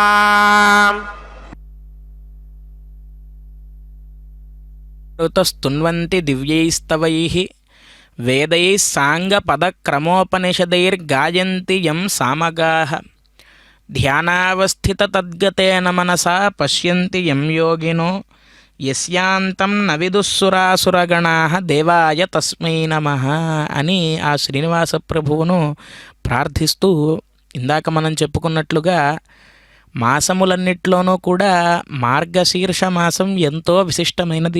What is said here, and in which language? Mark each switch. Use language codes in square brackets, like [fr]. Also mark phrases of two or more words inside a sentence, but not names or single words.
[sa] स्तुन्वन्ति दिव्यैस्तवैः वेदैः साङ्गपदक्रमोपनिषदैर्गायन्ति यं सामगाः ध्यानावस्थिततद्गतेन मनसा पश्यन्ति यं योगिनो యస్యాంతం నవిదుస్సురాసురగణా దేవాయ తస్మై నమః [te] అని ఆ శ్రీనివాస ప్రభువును ప్రార్థిస్తూ, ఇందాక మనం చెప్పుకున్నట్లుగా మాసములన్నిట్లోనూ కూడా మార్గశీర్ష మాసం ఎంతో విశిష్టమైనది.